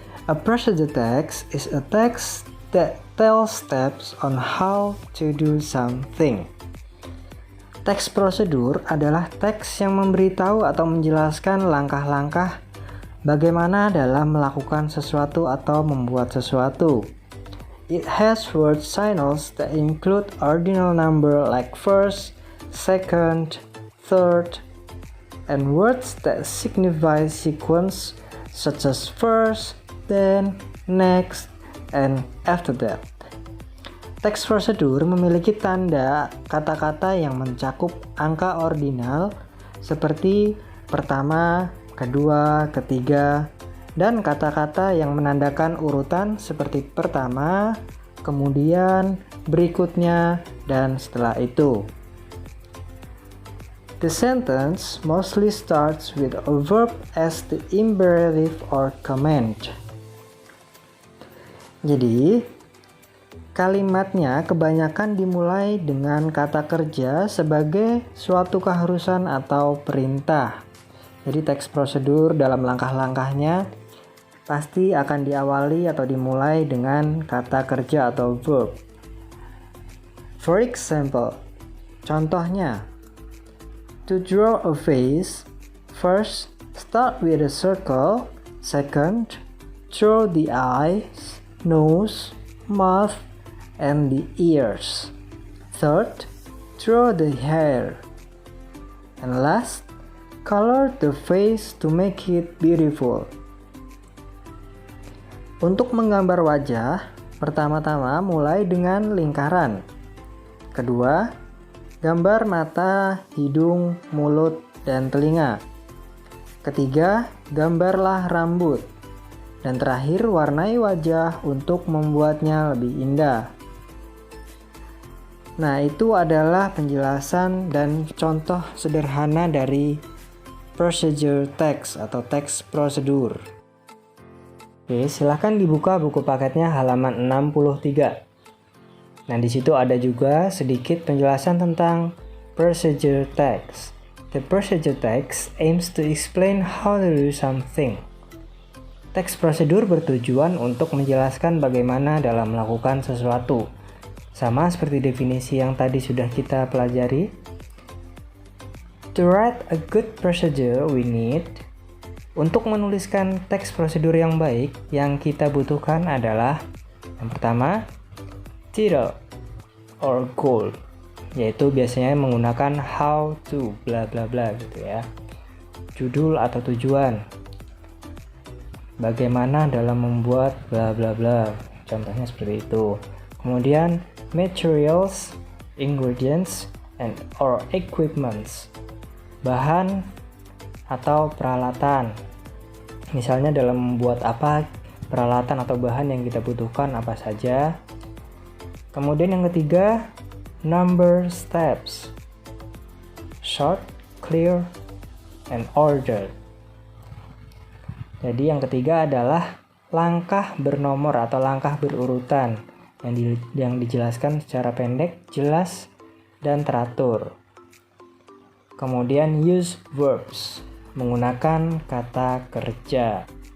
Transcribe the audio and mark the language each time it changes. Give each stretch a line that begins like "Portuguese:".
English: A procedure text is a text that tells steps on how to do something.
Indonesian: Teks prosedur adalah teks yang memberitahu atau menjelaskan langkah-langkah bagaimana dalam melakukan sesuatu atau membuat sesuatu.
English: It has word signals that include ordinal number like first, second, third, and words that signify sequence such as first, then, next, and after that.
Indonesian: Teks prosedur memiliki tanda kata-kata yang mencakup angka ordinal seperti pertama, kedua, ketiga, dan kata-kata yang menandakan urutan seperti pertama, kemudian, berikutnya, dan setelah itu.
English: The sentence mostly starts with a verb as the imperative or command.
Indonesian: Jadi, kalimatnya kebanyakan dimulai dengan kata kerja sebagai suatu keharusan atau perintah. Jadi teks prosedur dalam langkah-langkahnya pasti akan diawali atau dimulai dengan kata kerja atau verb.
English: For example,
Indonesian: contohnya,
English: to draw a face, first start with a circle, second, draw the eyes, nose, mouth, and the ears. Third, draw the hair. And last, color the face to make it beautiful.
Indonesian: Untuk menggambar wajah, pertama-tama mulai dengan lingkaran. Kedua, gambar mata, hidung, mulut, dan telinga. Ketiga, gambarlah rambut. Dan terakhir, warnai wajah untuk membuatnya lebih indah. Nah, itu adalah penjelasan dan contoh sederhana dari procedure text atau teks prosedur. Oke, silahkan dibuka buku paketnya halaman 63. Nah, di situ ada juga sedikit penjelasan tentang procedure text.
English: The procedure text aims to explain how to do something.
Indonesian: Teks prosedur bertujuan untuk menjelaskan bagaimana dalam melakukan sesuatu. Sama seperti definisi yang tadi sudah kita pelajari.
English: To write a good procedure, we need.
Indonesian: Untuk menuliskan teks prosedur yang baik, yang kita butuhkan adalah yang pertama,
English: title or goal,
Indonesian: yaitu biasanya menggunakan how to bla bla bla gitu ya. Judul atau tujuan. Bagaimana dalam membuat bla bla bla. Contohnya seperti itu. Kemudian
English: materials, ingredients, and or equipments.
Indonesian: Bahan atau peralatan. Misalnya dalam membuat apa, peralatan atau bahan yang kita butuhkan apa saja. Kemudian yang ketiga,
English: number steps. Short, clear, and ordered.
Indonesian: Jadi yang ketiga adalah langkah bernomor atau langkah berurutan yang dijelaskan secara pendek, jelas, dan teratur. Kemudian
English: use verbs,
Indonesian: menggunakan kata kerja.